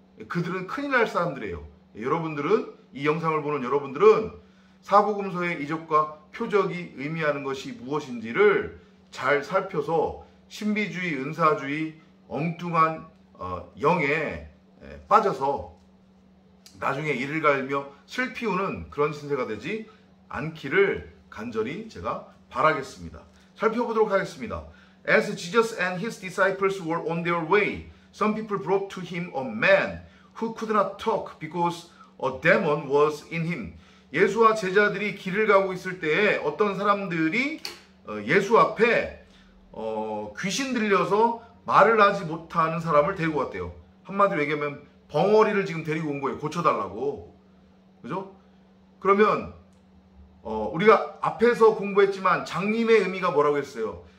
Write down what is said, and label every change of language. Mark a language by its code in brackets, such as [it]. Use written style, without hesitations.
[ko] 그들은 큰일 날 사람들이에요. 여러분들은, 이 영상을 보는 여러분들은 사복음서의 이적과 표적이 의미하는 것이 무엇인지를 잘 살펴서 신비주의, 은사주의, 엉뚱한 영에 빠져서 나중에 이를 갈며 슬피우는 그런 신세가 되지 않기를 간절히 제가 바라겠습니다. 살펴보도록 하겠습니다. [en] As Jesus and his disciples were on their way, some people brought to him a man who could not talk because a demon was in him. [ko] 예수와 제자들이 길을 가고 있을 때에 어떤 사람들이 예수 앞에 귀신 들려서 말을 하지 못하는 사람을 데리고 왔대요. 한마디로 얘기하면 벙어리를 지금 데리고 온 거예요. 고쳐달라고. 그죠? 그러면 우리가 앞에서 공부했지만 장님의 의미가 뭐라고 했어요?